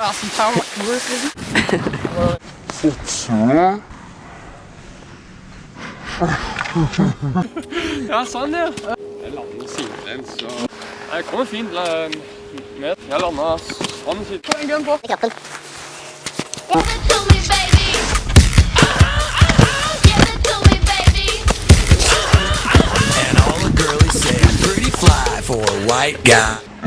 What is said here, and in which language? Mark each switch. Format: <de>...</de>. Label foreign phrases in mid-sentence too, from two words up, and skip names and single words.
<no>Ja, sånn ja. Jeg lander sidelengs og... Jeg kommer fint ned. Jeg lander sånn sitt. Få en gun på. I kroppen.</no> <en>And all the girlies say I'm pretty fly for a white guy.</en>